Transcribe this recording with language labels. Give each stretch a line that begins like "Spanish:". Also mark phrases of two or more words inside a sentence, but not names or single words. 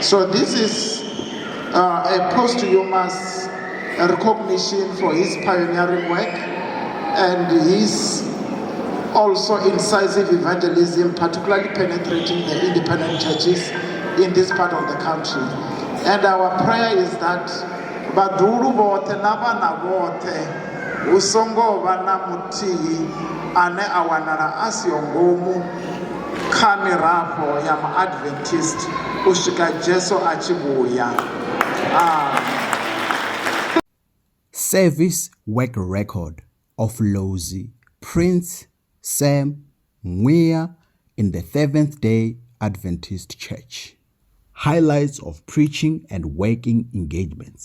English: So this is a posthumous recognition for his pioneering work and his also incisive evangelism, particularly penetrating the independent churches in this part of the country. And our prayer is that
Luyia: badulu bote na vana bote usongo vana mutihi ane awanala asio ngomu kha mirafho ya ma-Adventist uswika Jesu achibuya.
English: Service work record of Lozi Prince Sam Mwea in the Seventh-day Adventist Church. Highlights of preaching and working engagements.